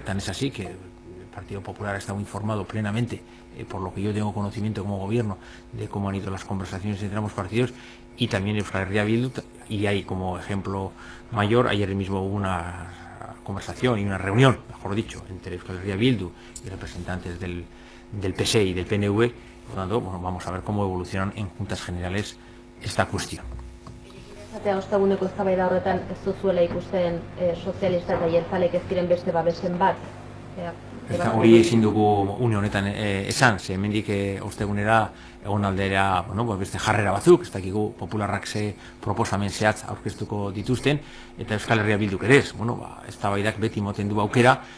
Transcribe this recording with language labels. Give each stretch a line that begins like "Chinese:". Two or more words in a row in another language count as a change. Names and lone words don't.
Spanish: Tan es así que el Partido Popular ha estado informado plenamente, por lo que yo tengo conocimiento como gobierno, de cómo han ido las conversaciones entre ambos partidos, y también Euskal Herria Bildu, y hay como ejemplo mayor, ayer mismo hubo una conversación y una reunión, mejor dicho, entre Euskal Herria Bildu y representantes del PSE y del PNV. Por lo tanto, bueno, vamos a ver cómo evolucionan en juntas generales esta cuestión.
Basque: Osteguneko eztabaida horretan ez duzuela ikusten sozialista eta jeltzalek ez diren beste babesen bat? Hori ezin dugu une honetan esan, ze hemendik ostegunera egon aldera, bueno, beste jarrera batzuk, ez dakigu popularrak ze proposamen zehatz aurkeztuko dituzten, eta Euskal Herria Bilduk ere ez, bueno, eztabaidak beti moten du aukera,